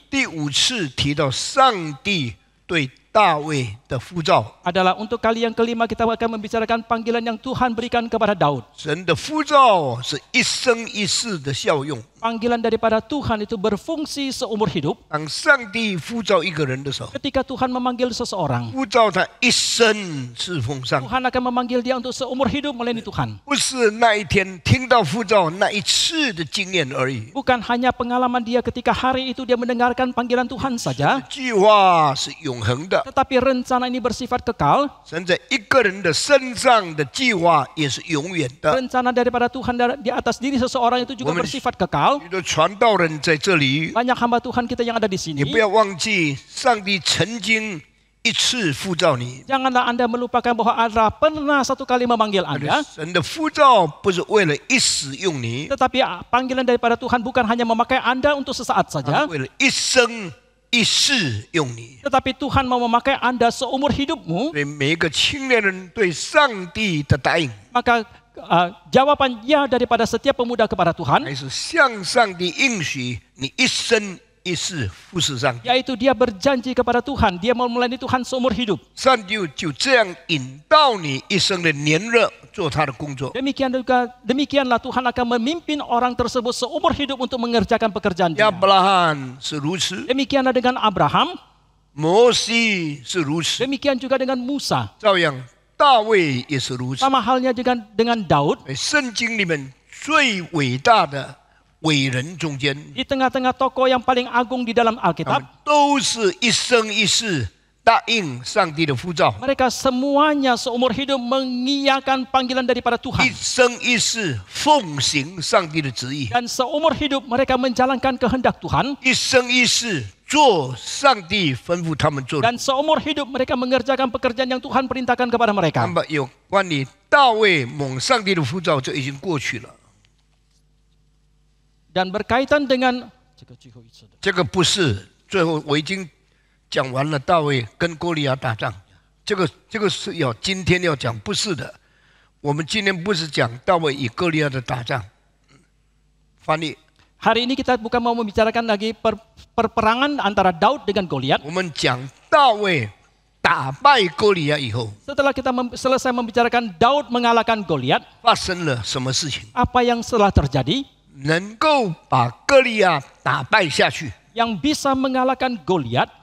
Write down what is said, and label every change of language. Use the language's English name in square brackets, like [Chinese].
[Chinese] 第5次提到上帝对大卫的呼召。 [Indonesian] adalah untuk kali yang kelima kita akan membicarakan panggilan yang Tuhan berikan kepada Daud. [Chinese] 神的呼召是一生一世的效用。 [Indonesian] Panggilan daripada Tuhan itu berfungsi seumur hidup. [Chinese] 当上帝呼召一个人的时候， [Indonesian] Ketika Tuhan memanggil seseorang, [Chinese] 呼召他一生侍奉上帝， [Indonesian] Tuhan akan memanggil dia untuk seumur hidup melayani Tuhan. [Chinese] 不是那一天听到呼召那一次的经验而已。 [Indonesian] Bukan hanya pengalaman dia ketika hari itu dia mendengarkan panggilan Tuhan saja, [Chinese] 计划是永恒的， [Indonesian] tetapi rencana ini bersifat kekal. [Chinese] 神在一个人的身上的计划也是永远的。 [Indonesian] Rencana daripada Tuhan di atas diri seseorang itu juga bersifat kekal. [Chinese] 许多传道人在这里， [Indonesian] Banyak hamba Tuhan kita yang ada di sini. [Chinese] 你不要忘记，上帝曾经一次呼召你。 [Indonesian] Janganlah Anda melupakan bahwa Allah pernah satu kali memanggil Anda. [Chinese] 神的呼召不是为了一时用你， [Indonesian] Tetapi panggilan daripada Tuhan bukan hanya memakai Anda untuk sesaat saja, [Chinese] 为了一生一世用你。 [Indonesian] tetapi Tuhan mau memakai Anda seumur hidupmu. [Chinese] 所以每一个青年人对上帝的答应， [Indonesian] Maka jawaban ya daripada setiap pemuda kepada Tuhan, [Chinese] 还是向上帝应许你一生一世服侍上帝。 [Indonesian] yaitu dia berjanji kepada Tuhan, dia mau melayani Tuhan seumur hidup. [Chinese] 上帝就这样引导你一生的年日做他的工作。 [Indonesian] Demikianlah Tuhan akan memimpin orang tersebut seumur hidup untuk mengerjakan pekerjaan dia. [Chinese] 亚伯拉罕是如此， [Indonesian] Demikianlah dengan Abraham, [Chinese] 摩西是如此， [Indonesian] demikian juga dengan Musa. [Chinese] 照样大卫也是如此。 [Indonesian] Sama halnya dengan Daud. [Chinese] 在圣经里面最伟大的伟人中间， [Indonesian] Di tengah-tengah tokoh yang paling agung di dalam [Chinese] 他 [Indonesian] Alkitab, [Chinese] 们都是一生一世答应上帝的呼召， [Indonesian] mereka semuanya seumur hidup mengiyakan panggilan daripada [Chinese] 一 [Indonesian] Tuhan. [Chinese] 生一世奉行上帝的旨意， [Indonesian] Dan seumur hidup mereka menjalankan kehendak Tuhan. [Chinese] 一生一世做上帝吩咐他们做的。 [Indonesian] Dan seumur hidup mereka mengerjakan pekerjaan yang Tuhan perintahkan kepada [Chinese] 那 [Indonesian] mereka. [Chinese] 么有关于大卫蒙上帝的呼召，就已经过去了。 [Indonesian] Dan berkaitan dengan [Chinese] 这个不是最后我已经讲完了，大卫跟歌利亚打仗，这个是要今天要讲，不是的。我们今天不是讲大卫与歌利亚的打仗。翻译， [Indonesian] hari ini kita bukan mau membicarakan lagi perperangan antara Daud dengan Goliat. [Chinese] 我们讲大卫打败歌利亚以后， [Indonesian] Setelah kita selesai membicarakan Daud mengalahkan Goliat, [Chinese] 发生了什么事情， [Indonesian] apa yang setelah terjadi [Chinese] 能够把歌利亚打败下去？ [Indonesian] yang bisa mengalahkan Goliat.